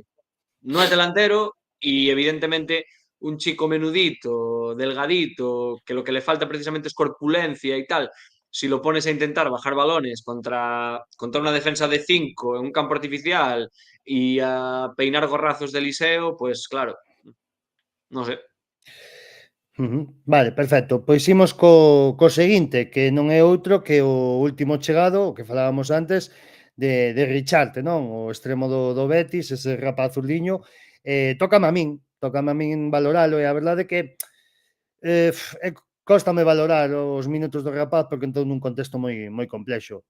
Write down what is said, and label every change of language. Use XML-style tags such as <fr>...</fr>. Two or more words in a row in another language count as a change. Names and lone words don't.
<es>No es delantero y evidentemente un chico menudito, delgadito, que lo que le falta precisamente es corpulencia y tal, si lo pones a intentar bajar balones contra una defensa de 5 en un campo artificial y a peinar gorrazos de Eliseo, pues claro,</es> <gl>non sei. Vale, perfecto. Pois imos co seguinte, que non é outro que o último chegado, o que falábamos antes, de Richarte, non? O extremo do Betis, ese rapaz zurdiño. Tócame a min valoralo, e a verdade é que cóstame valorar os minutos do rapaz porque entrou nun contexto moi complexo.</gl>